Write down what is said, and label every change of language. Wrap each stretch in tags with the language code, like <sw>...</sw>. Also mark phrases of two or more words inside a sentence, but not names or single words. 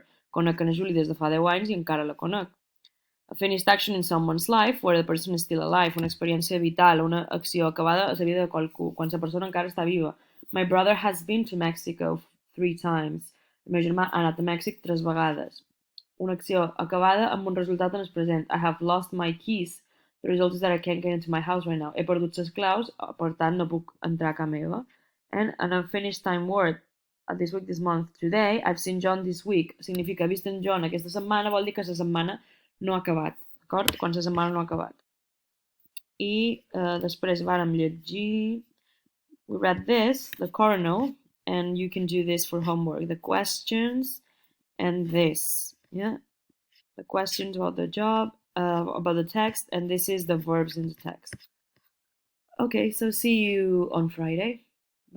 <ca>Conec a Julie des de fa 10 anys i encara la conec.</ca> <en>A finished action in someone's life where the person is still alive.</en> <ca>Una experiència vital, una acció acabada a la vida de qualcú, quan la persona encara està viva.</ca> <en>My brother has been to Mexico 3 times.</en> <ca>El meu germà ha anat a Mèxic 3 vegades. Una acció acabada amb un resultat en el present.</ca> <en>I have lost my keys. The result is that I can't get into my house right now.</en> <ca>He perdut les claus, per tant no puc entrar a casa meva.</ca> <en>And an unfinished time word. This week, this month, today, I've seen John this week.</en> <ca>Significa he vist en John aquesta setmana, vol dir que la setmana no ha acabat, d'acord? Quan la setmana no ha acabat. I després vàrem llegir...</ca> <en>We read this, the coronal, and you can do this for homework. The questions and this, yeah? The questions about the job, about the text, and this is the verbs in the text. Okay, so see you on Friday.</en>